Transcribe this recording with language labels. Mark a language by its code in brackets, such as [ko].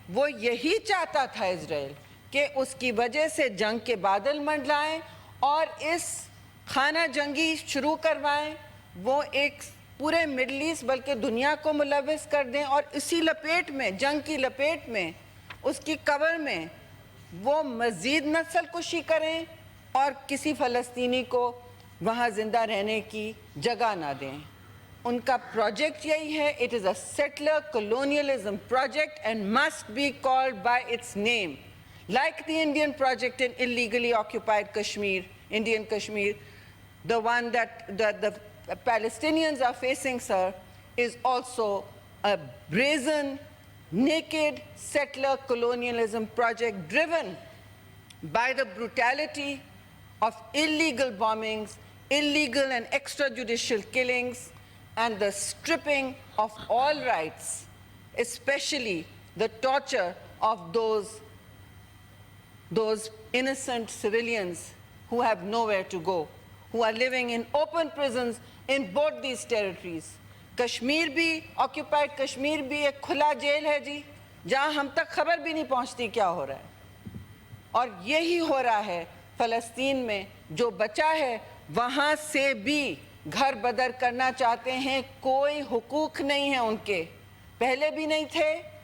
[ur] وہ یہی چاہتا تھا اسرائیل کہ اس کی وجہ سے جنگ کے بادل منڈلائیں اور اس خانہ جنگی شروع کروائیں, وہ ایک پورے مڈل ایسٹ بلکہ دنیا کو ملوث کر دیں, اور اسی لپیٹ میں, جنگ کی لپیٹ میں, اس کی کور میں وہ مزید نسل کشی کریں, اور کسی فلسطینی کو وہاں زندہ رہنے کی جگہ نہ دیں. ان کا پروجیکٹ یہی ہے. [en] It is a settler colonialism project and must be called by its name. Like the Indian project in illegally occupied Kashmir, Indian Kashmir, the one that the Palestinians are facing, sir, is also a brazen, naked settler colonialism project driven by the brutality of illegal bombings, illegal and extrajudicial killings, and the stripping of all rights, especially the torture of those innocent civilians who have nowhere to go, who are living in open prisons in both these territories. [ur] Kashmir بھی occupied Kashmir بھی ایک کھلا jail ہے جی, جہاں ہم تک خبر بھی نہیں پہنچتی کیا ہو رہا ہے. اور یہی ہو رہا ہے فلسطین میں. جو بچا ہے وہاں سے بھی گھر بدر کرنا چاہتے ہیں. کوئی حقوق نہیں ہے ان کے, پہلے بھی نہیں تھے.